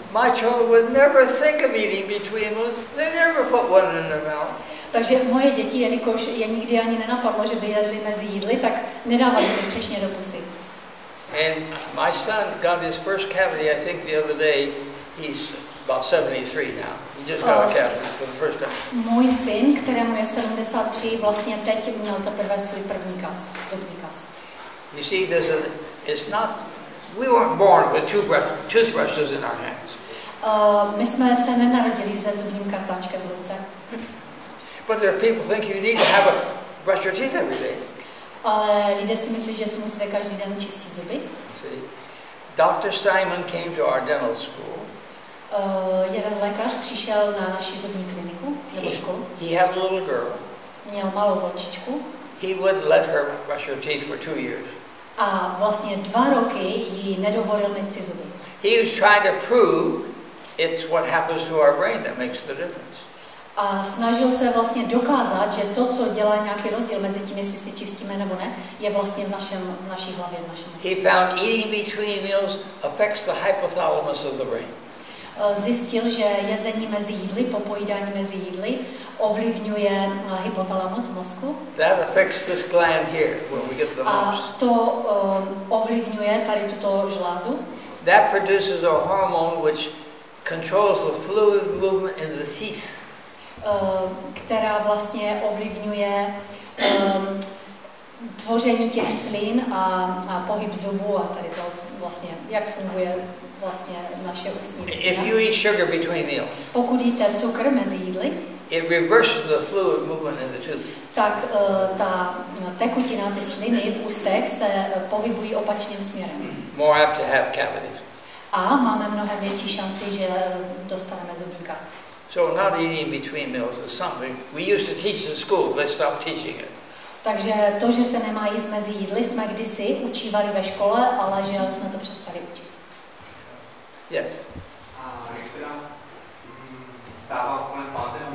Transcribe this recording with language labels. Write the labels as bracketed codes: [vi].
[en] My children would never think of eating between meals. They never put one in their mouth. [cs] Takže moje děti, jelikož je nikdy ani nenapadlo, že by jedli mezi jídly, tak nedávali ty třešně do pusy. [en] And my son got his first cavity, I think the other day. He's about 73 now. He just got a cavity for the first time. [cs] Můj syn, kterému je 73, vlastně teď měl teprve svůj první kas, zubní kas. [en] You see, it's not, we weren't born with toothbrushes in our hands. [cs] My jsme se nenarodili se zubním kartáčkem v ruce. [en] But there are people think you need to have brush your teeth every day. [cs] Ale lidé si myslí, že si musíte každý den čistit zuby. [en] See, Dr. Steinman came to our dental school. [cs] jeden lékař přišel na naši zubní kliniku nebo školu. [en] He had a little girl. [cs] Měl malou holčičku. [en] He wouldn't let her brush her teeth for 2 years. [cs] A vlastně 2 roky jí nedovolil myť si zuby. [en] He was trying to prove it's what happens to our brain that makes the difference. [cs] A snažil se vlastně dokázat, že to, co dělá nějaký rozdíl mezi tím, jestli si čistíme nebo ne, je vlastně v naší hlavě, v našem mozku. [en] He found eating between meals affects the hypothalamus of the brain. [cs] Zjistil, že jezení mezi jídly, popojídání mezi jídly ovlivňuje hypotalamus v mozku. [en] That affects this gland here where we get the [cs] A [en] most. [cs] to ovlivňuje tady tuto žlázu. [en] That produces a hormone which controls the fluid movement in the teeth. [cs] Která vlastně ovlivňuje tvoření těch slin a pohyb zubů a tady to vlastně, jak funguje vlastně naše ústní kytina. [en] If you eat sugar between meals, [cs] pokud jíte cukr mezi jídly, [en] it reverses the fluid movement in the tooth. [cs] tak ta tekutina, ty sliny v ústech se pohybují opačným směrem. [en] More apt to have cavities. [cs] A máme mnohem větší šanci, že dostaneme zubní kas. [en] So not eating between meals is something we used to teach in school. Let's stop teaching it. [cs] Takže to, že se nemá jíst mezi jídly, jsme kdysi učívali ve škole, ale že jsme to přestali učit. [en] Yes. [cs] A když teda stávám kolem 5.